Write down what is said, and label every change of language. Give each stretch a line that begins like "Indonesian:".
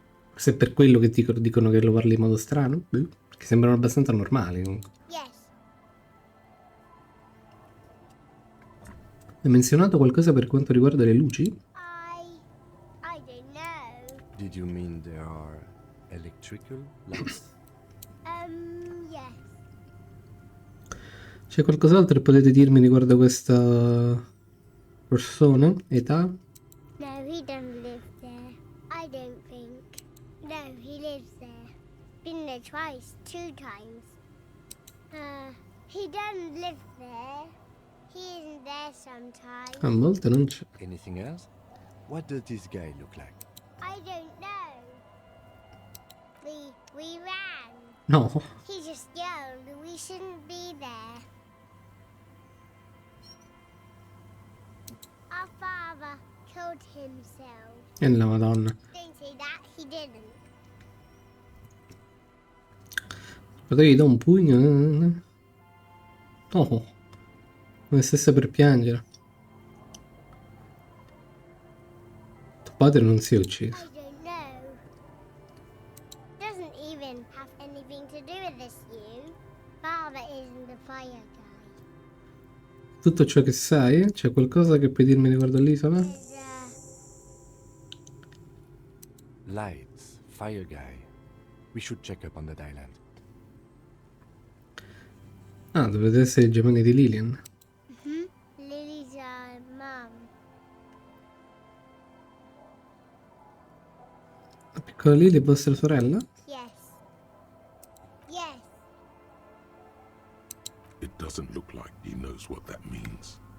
Italian: Forse è per quello che dicono che lo parli in modo strano, che sembrano abbastanza normali comunque.
English: Yes.
Italian: Hai menzionato qualcosa per quanto riguarda le luci?
English: I don't know. Did you mean there are electrical lights? Yes.
Italian: C'è qualcos'altro che potete dirmi riguardo questa persona? Età?
English: No, he doesn't live there. I don't think. No, he lives there. Been there twice, 2 times. He doesn't live there. He isn't there sometimes.
Italian: A volte non c'è.
English: Anything else? What does this guy look like? I don't know. We ran. No. He just yelled. We shouldn't be there. Our father killed himself.
Italian: E la madonna.
English: Don't say that. He didn't.
Italian: Magari gli do un pugno. Oh. Come stesse per piangere. Tuo padre non si è ucciso.
English: I don't know. Doesn't even have anything to do with this, you. Father isn't the fire guy.
Italian: Tutto ciò che sai? C'è qualcosa che puoi dirmi riguardo all'isola?
English: Lights, fire guy. We should check up on that island.
Italian: Ah, dovete essere i gemelli di Lillian.
English: Lily's mom.
Italian: La piccola Lily è vostra sorella?
English: Yes. Yes. It doesn't look like he knows what that means.